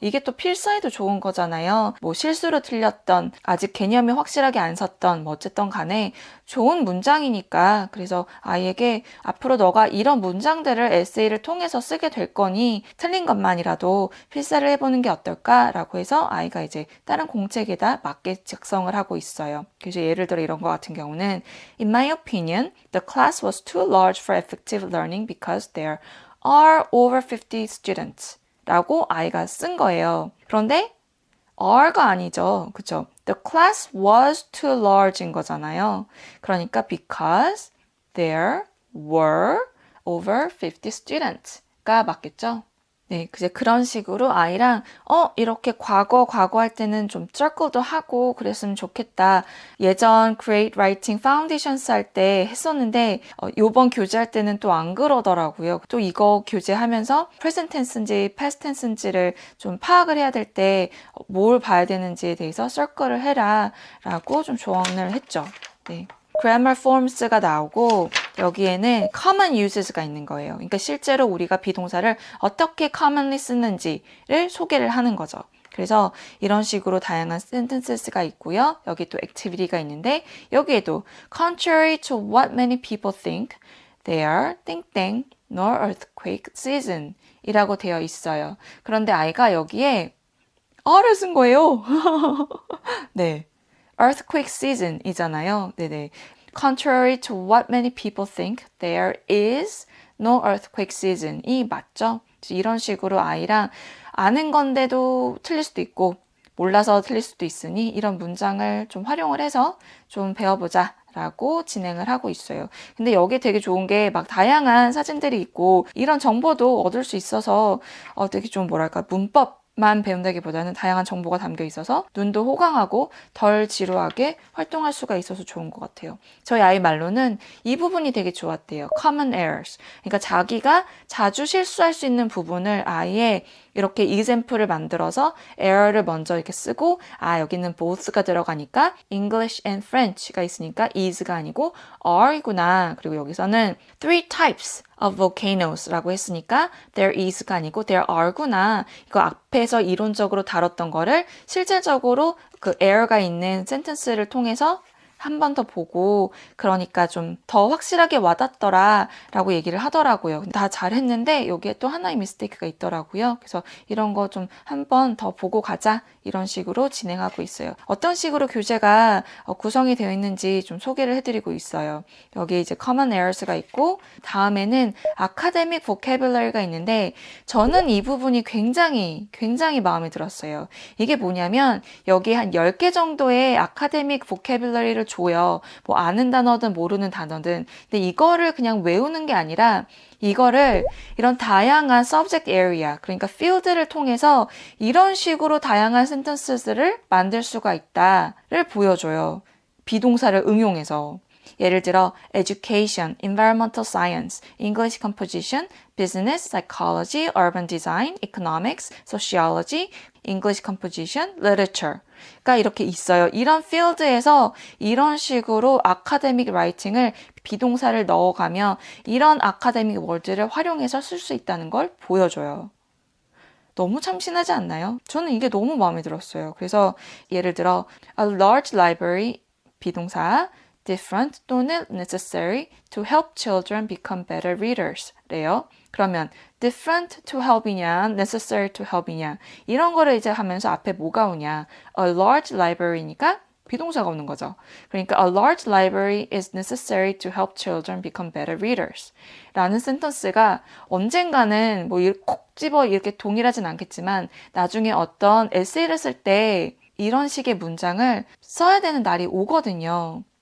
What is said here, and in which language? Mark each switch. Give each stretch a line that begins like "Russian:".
Korean: 이게 또 필사에도 좋은 거잖아요. 뭐 실수로 틀렸던 아직 개념이 확실하게 안 섰던 뭐 어쨌든 간에 좋은 문장이니까 그래서 아이에게 앞으로 너가 이런 문장들을 에세이를 통해서 쓰게 될 거니 틀린 것만이라도 필사를 해보는 게 어떨까라고 해서 아이가 이제 다른 공책에다 맞게 작성을 하고 있어요. 그래서 예를 들어 이런 거 같은 경우는
English: In my opinion, the class was too large for effective learning because there are over 50 students
Korean: 라고 아이가 쓴 거예요. 그런데 are가 아니죠. 그쵸?
English: The class was too large
Korean: 인 거잖아요. 그러니까
English: because there were over 50 students
Korean: 가 맞겠죠? 네, 이제 그런 식으로 아이랑 이렇게 과거 할 때는 좀 circle도 하고 그랬으면 좋겠다. 예전 Create Writing Foundations 할 때 했었는데 요번 교재할 때는 또 안 그러더라고요. 또 이거 교재하면서 present tense인지 past tense인지를 좀 파악을 해야 될 때 뭘 봐야 되는지에 대해서 circle를 해라 라고 좀 조언을 했죠. 네. grammar forms가 나오고 여기에는 common uses가 있는 거예요. 그러니까 실제로 우리가 비동사를 어떻게 commonly 쓰는지를 소개를 하는 거죠. 그래서 이런 식으로 다양한 sentences가 있고요. 여기 또 activity가 있는데 여기에도
English: contrary to what many people think, there 땡땡 nor earthquake season
Korean: 이라고 되어 있어요. 그런데 아이가 여기에 어를 쓴 거예요. 네.
English: earthquake season 이잖아요.
Korean: 네네.
English: Contrary to what many people think, there is no earthquake season
Korean: 이 맞죠? 이런 식으로 아이랑 아는 건데도 틀릴 수도 있고 몰라서 틀릴 수도 있으니 이런 문장을 좀 활용을 해서 좀 배워보자 라고 진행을 하고 있어요. 근데 여기 되게 좋은 게 막 다양한 사진들이 있고 이런 정보도 얻을 수 있어서 되게 좀 뭐랄까 문법만 배운다기보다는 다양한 정보가 담겨 있어서 눈도 호강하고 덜 지루하게 활동할 수가 있어서 좋은 것 같아요. 저희 아이 말로는 이 부분이 되게 좋았대요.
English: common errors.
Korean: 그러니까 자기가 자주 실수할 수 있는 부분을 아예 이렇게 example을 만들어서 error를 먼저 이렇게 쓰고 여기는 both가 들어가니까
English: English and French
Korean: 가 있으니까 is가 아니고 are이구나. 그리고 여기서는
English: three types of volcanos
Korean: 라고 했으니까
English: there is가 아니고 there are구나.
Korean: 이거 앞에서 이론적으로 다뤘던 거를 실질적으로 그 error가 있는 sentence를 통해서 한 번 더 보고 그러니까 좀 더 확실하게 와닿더라 라고 얘기를 하더라고요. 다 잘했는데 여기에 또 하나의 미스테이크가 있더라고요. 그래서 이런 거 좀 한 번 더 보고 가자 이런 식으로 진행하고 있어요. 어떤 식으로 교재가 구성이 되어 있는지 좀 소개를 해드리고 있어요. 여기 이제 common errors가 있고 다음에는 academic vocabulary가 있는데 저는 이 부분이 굉장히 마음에 들었어요. 이게 뭐냐면 여기 한 10개 정도의 academic vocabulary를 줘요. 뭐 아는 단어든 모르는 단어든. 근데 이거를 그냥 외우는 게 아니라 이거를 이런 다양한 subject area, 그러니까 field를 통해서 이런 식으로 다양한 sentences를 만들 수가 있다를 보여줘요. 비동사를 응용해서.
English: 예를 들어 education, environmental science, English composition, business, psychology, urban design, economics, sociology, English composition, literature.가 이렇게 있어요.
Korean: 이런 필드에서 이런 식으로 아카데믹 라이팅을 비동사를 넣어가며 이런 아카데믹 월드를 활용해서 쓸 수 있다는 걸 보여줘요. 너무 참신하지 않나요? 저는 이게 너무 마음에 들었어요. 그래서 예를 들어
English: a large library 비동사 different 또는 necessary to help children become better readers
Korean: 래요. 그러면 different to help이냐 necessary to help이냐 이런 거를 이제 하면서 앞에 뭐가 오냐 a large library니까 비동사가 오는 거죠. 그러니까
English: a large library is necessary to help children become better readers
Korean: 라는 센턴스가 언젠가는 뭐 콕 집어 이렇게 동일하진 않겠지만 나중에 어떤 에세이를 쓸 때 이런 식의 문장을 써야 되는 날이 오거든요.